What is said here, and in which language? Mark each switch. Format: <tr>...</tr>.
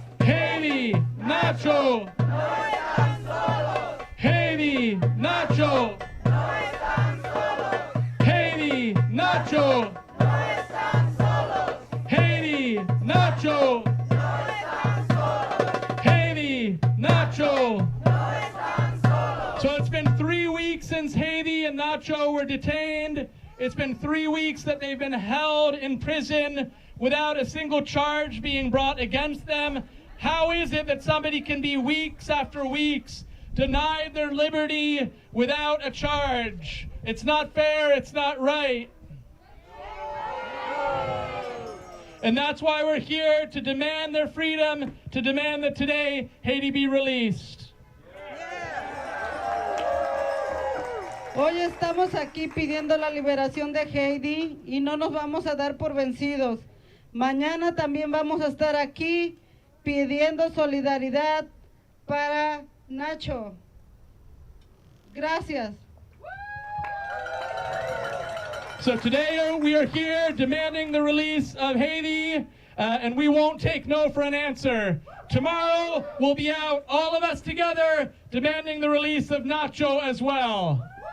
<es>Heidi, Nacho, no están solos. Heidi, Nacho, no están solos. Heidi, Nacho, no están solos. Heidi, Nacho, no están solos. Heidi, Nacho.</es> <en>So it's been 3 weeks since Heidi and Nacho were detained. It's been 3 weeks that they've been held in prison without a single charge being brought against them. How is it that somebody can be weeks after weeks denied their liberty without a charge? It's not fair, it's not right. And that's why we're here to demand their freedom, to demand that today Heidi be released.</en> <es>Hoy estamos aquí pidiendo la liberación de Heidi y no nos vamos a dar por vencidos. Mañana también vamos a estar aquí pidiendo solidaridad para Nacho. Gracias.</es> <en>So today we are here demanding the release of Heidi, and we won't take no for an answer. Tomorrow we'll be out, all of us together, demanding the release of Nacho as well.</en>